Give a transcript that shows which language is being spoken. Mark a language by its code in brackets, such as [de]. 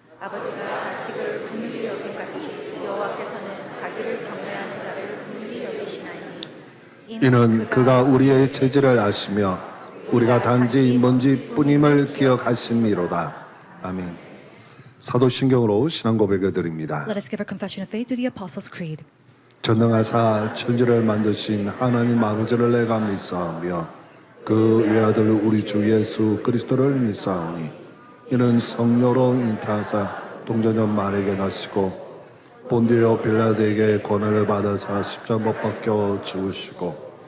[ko] 아버지가 자식을 긍휼히 여김같이 여호와께서는 자기를 경외하는 자를 긍휼히 여기시나니 이는 그가 우리의 체질을 아시며 우리가 단지 먼지뿐임을 기억하심이로다. 아멘. 사도신경으로 신앙 고백을 드립니다. [en] Let us give our confession of faith to the Apostles' Creed. [ko] 전능하사 천지를 만드신 하나님 아버지를 내가 믿사오며 그 외아들 우리 주 예수 그리스도를 믿사오니 이는 성령으로 잉태하사 동정녀 마리아에게 나시고 본디오 빌라도에게 고난을 받아사 십자가 못 박혀 죽으시고